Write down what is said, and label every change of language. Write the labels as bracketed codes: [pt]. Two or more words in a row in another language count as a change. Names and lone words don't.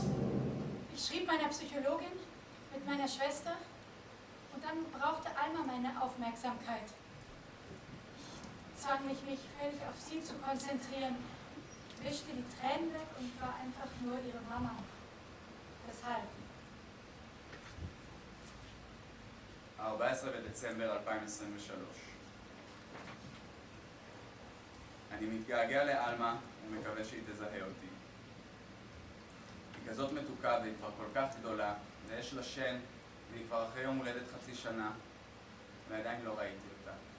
[de] Ich schrieb meiner Psychologin mit meiner Schwester und dann brauchte Alma meine Aufmerksamkeit. Ich zwang mich völlig auf sie zu konzentrieren, wischte die Tränen weg und war einfach nur ihre Mama. Weshalb? [he] 14 בדצמבר 2023. אני מתגעגע לאלמה ומקווה שהיא תזהה אותי. היא כזאת מתוקה והיא כבר כל כך גדולה, ויש לה שן, והיא כבר אחרי יום הולדת חצי שנה, ועדיין לא ראיתי אותה.